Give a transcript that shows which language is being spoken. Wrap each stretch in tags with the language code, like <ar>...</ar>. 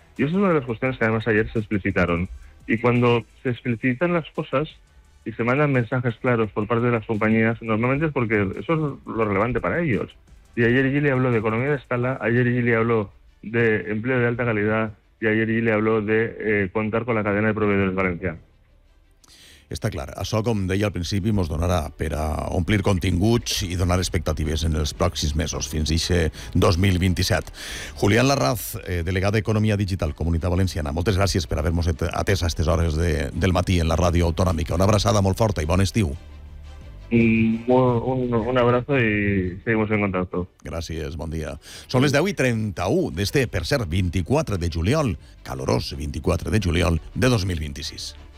<es>Y esa es una de las cuestiones que además ayer se explicitaron. Y cuando se explicitan las cosas y se mandan mensajes claros por parte de las compañías, normalmente es porque eso es lo relevante para ellos. Y ayer Geely habló de economía de escala, ayer Geely habló de empleo de alta calidad, y ayer le habló de contar con la cadena de proveedores valencianos.</es> <ca>Està clar. Això, com deia al principi, ens donarà per a omplir continguts i donar expectatives en els pròxims mesos, fins a 2027. Julián Larraz, delegat d'Economia Digital, Comunitat Valenciana, moltes gràcies per haver-nos atès a aquestes hores del matí en la ràdio autonòmica. Una abraçada molt forta i bon estiu.</ca> <es>Un abrazo y seguimos en contacto.</es> <ca>Gràcies, bon dia. Són les 10:31 d'este, per cert, 24 de juliol, calorós 24 de juliol de 2026.</ca>